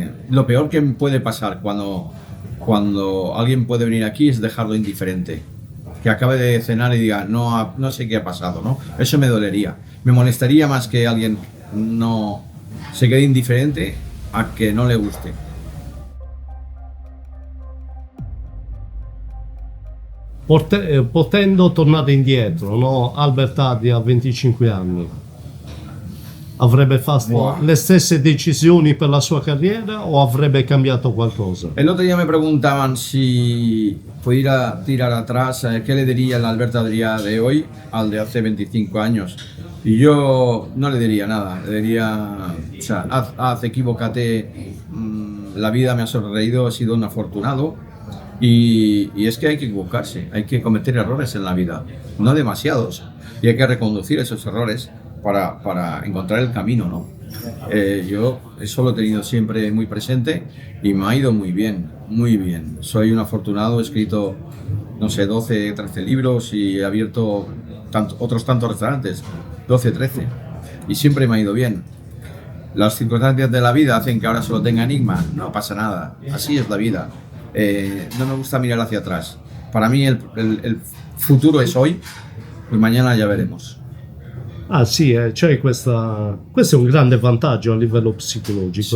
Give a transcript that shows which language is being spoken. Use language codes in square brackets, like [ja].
[es] Lo peor que puede pasar cuando alguien puede venir aquí es dejarlo indiferente. Que acabe de cenar y diga, no sé qué ha pasado, ¿no? Eso me dolería. Me molestaría más que alguien no se quede indiferente a que no le guste. [it] Potendo tornare indietro, no? Albert Adrià a 25 anni. Avrebbe fatto le stesse decisioni per la sua carriera o avrebbe cambiato qualcosa? [es] El otro día me preguntaban si pudiera tirar atrás, ¿qué le diría el Albert Adrià de hoy al de hace 25 años? Y yo no le diría nada, le diría, o sea, equivócate, la vida me ha sonreído, he sido un afortunado. Y es que hay que equivocarse, hay que cometer errores en la vida, no demasiados, y hay que reconducir esos errores para encontrar el camino, ¿no? Yo eso lo he tenido siempre muy presente y me ha ido muy bien, muy bien. Soy un afortunado, he escrito, no sé, 12, 13 libros y he abierto otros tantos restaurantes, 12, 13, y siempre me ha ido bien. Las circunstancias de la vida hacen que ahora solo tenga Enigma, no pasa nada, así es la vida. No me gusta mirar hacia atrás. Para mí el futuro es hoy, y mañana ya veremos. [it] Ah sì, cioè questo è un grande vantaggio a livello psicologico,